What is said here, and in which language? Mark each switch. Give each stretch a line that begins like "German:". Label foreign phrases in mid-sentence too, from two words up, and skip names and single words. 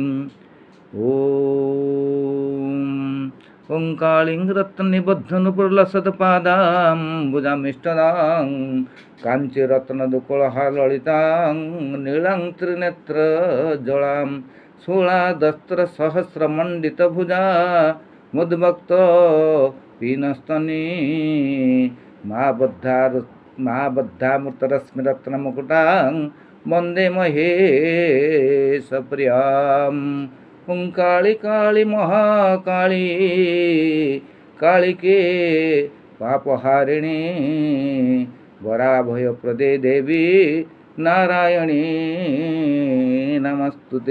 Sanskrit: ଓಂ କାଳିଂ ରତ୍ନନିବଦ୍ଧ ନୁପୁରଲସତ ପାଦାମ୍ବୁଜାମିଷ୍ଟଦାଂ କାଞ୍ଚି ରତ୍ନ ଦୁକୁଳହା ଲଳିତାଂ ନୀଳାଂ ତ୍ରିନେତ୍ର ଜଳାଂ ଷୋଳାଦସ୍ତ୍ର ସହସ୍ର ମଣ୍ଡିତ ଭୁଜା ମୁଦ୍ଭକ୍ତ ପୀନସ୍ତନି महाबद्धामृतरश्मि रत्न मुकुटां वंदे महेश प्रियां। ओं काली काली महाकाली कालिके पापहारिणी वराभय प्रदे देवी नारायणी नमस्तुते।